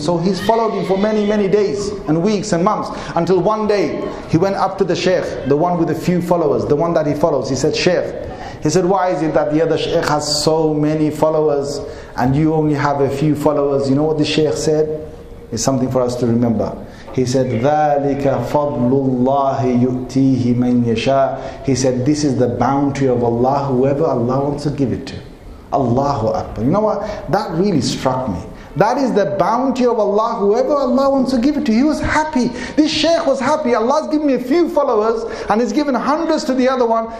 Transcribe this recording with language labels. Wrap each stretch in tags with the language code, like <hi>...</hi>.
<en>So he's followed him for many days and weeks and months, until one day he went up to the Sheikh, the one with a few followers, the one that he follows. He said, Sheikh, he said, why is it that the other Sheikh has so many followers and you only have a few followers? You know what the Sheikh said? is something for us to remember. He said,</en> <ar>ذَلِكَ فَضْلُ اللَّهِ يُؤْتِيهِ مَنْ يَشَاءُ.</ar> <en>He said, this is the bounty of Allah, whoever Allah wants to give it to. Allahu Akbar. You know what? That really struck me. That is the bounty of Allah, whoever Allah wants to give it to. He was happy. This Sheikh was happy. Allah's given me a few followers and He's given hundreds to the other one.</en>